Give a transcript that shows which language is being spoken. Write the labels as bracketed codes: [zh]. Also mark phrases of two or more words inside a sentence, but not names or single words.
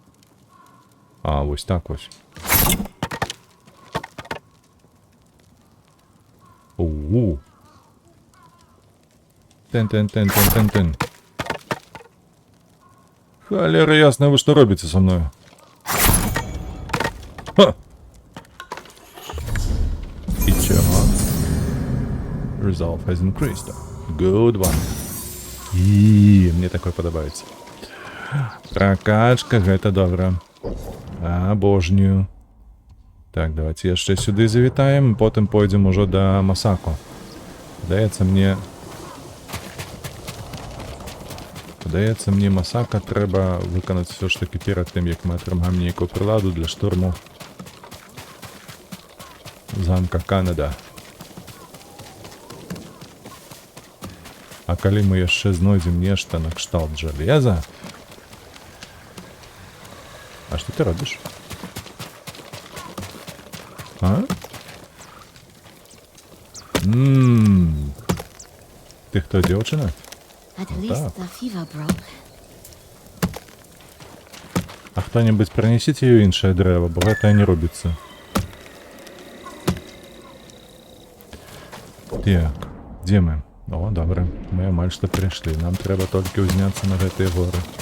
[be] Вось так вось. Тен. [uk] Холера ясна, ви що робите со мною? Ха! І чого? [en] Resolve has increased. Good one. [uk] І мені такое подобається. [be] Прокачка, гэта добра. Обожнюю. [uk] Так, давайте яшчэ сюди завітаем, потім пойдем уже до Масако. Здається, мені Масака треба виконати все ж таки перед тим, як ми отримаємо ніяку приладу для штурму замка Канада. [be] А калі ми яшчэ знойдзем нешта на кшталт жалеза... А што ты робіш? А? Ты хто, дзяўчына? [en] At least the fever broke. [be] А хто-небудзь прынесіце ёй іншае дрэва, бо гэтае не робіцца. Так, дзе мы? О, добра, мы амаль што прыйшлі. Нам трэба толькі ўзняцца на гэтыя горы.